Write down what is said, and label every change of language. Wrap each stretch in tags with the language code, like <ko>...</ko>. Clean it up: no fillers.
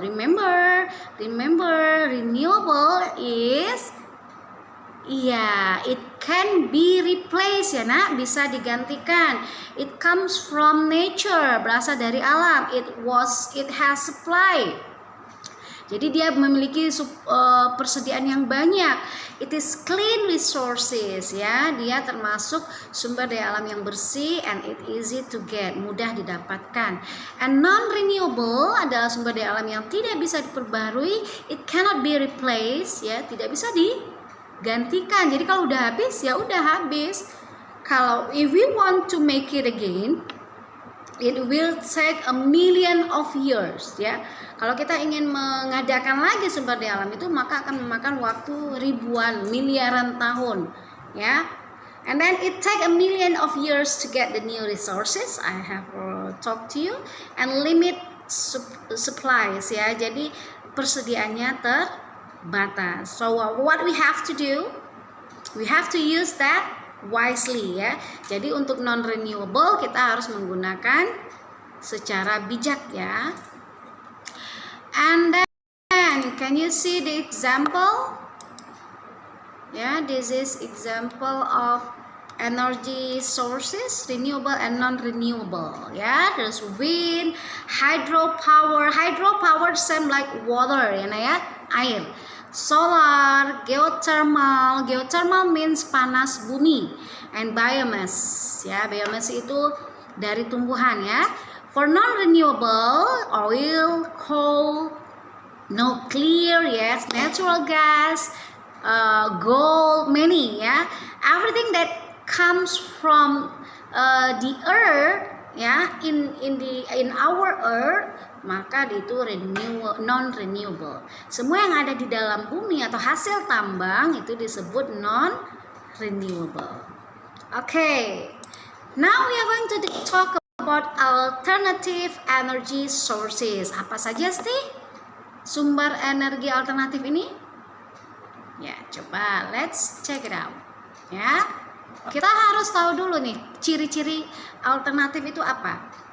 <en>Remember, renewable is it can be replaced ya nak, bisa digantikan. It comes from nature, berasal dari alam. It has supply.</en> <id>Jadi dia memiliki persediaan yang banyak.</id> <en>It is clean resources, ya.</en> <id>Dia termasuk sumber daya alam yang bersih and it easy to get, mudah didapatkan. And non-renewable adalah sumber daya alam yang tidak bisa diperbarui.</id> <en>It cannot be replaced, ya, tidak bisa digantikan.</en> <id>Jadi kalau udah habis, ya udah habis.</id> <en>Kalau if we want to make it again, it will take a million of years, ya.</en> <id>Kalau kita ingin mengadakan lagi sumber daya alam itu, maka akan memakan waktu ribuan, miliaran tahun, ya.</id> <en>And then it take a million of years to get the new resources. I have talked to you, and limit supplies, ya.</en> <id>Jadi persediaannya terbatas.</id> <en>So what we have to do? We have to use that wisely, ya.</en> <id>Jadi untuk non renewable kita harus menggunakan secara bijak, ya.</id> <en>And then can you see the example? Yeah, this is example of energy sources, renewable and non renewable, ya. There's wind, hydropower. Hydropower same like water, ya, air. Solar, geothermal. Geothermal means panas bumi. And biomass, ya.</en> <id>Biomass itu dari tumbuhan, ya.</id> <en>For non-renewable, oil, coal, nuclear, yes, natural gas, gold, many, ya. Everything that comes from the earth, ya, in our earth, maka itu non-renewable.</en> <id>Semua yang ada di dalam bumi atau hasil tambang itu disebut non-renewable.</id> <en>Okay, now we are going to talk about alternative energy sources.</en> <id>Apa saja sih sumber energi alternatif ini?</id> <en>Ya, coba let's check it out.</en> <id>Ya, kita harus tahu dulu nih ciri-ciri alternatif itu apa.</id>